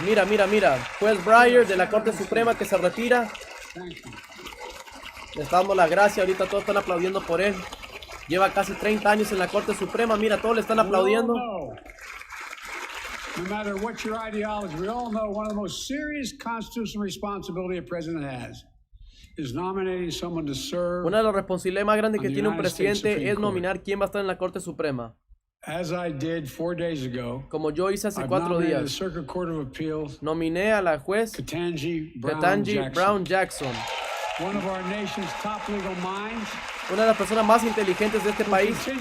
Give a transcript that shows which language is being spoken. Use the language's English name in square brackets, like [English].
[Spanish] Mira, juez Breyer de la Corte Suprema que se retira. Le está dando la gracia, ahorita todos están aplaudiendo por él. Lleva casi 30 años en la Corte Suprema, mira, todos le están aplaudiendo. [English] No matter what your ideology, we all know one of the most serious constitutional responsibility a president has is nominating someone to serve. [Spanish] Una de las responsabilidades más grandes que tiene un presidente es nominar quién va a estar en la Corte Suprema. [English] As I did 4 days ago, [Spanish] como yo hice hace 4 días, nominé a la juez Ketanji Brown Jackson, [English] one of our nation's top legal minds, [Spanish] una de las personas más inteligentes de este país,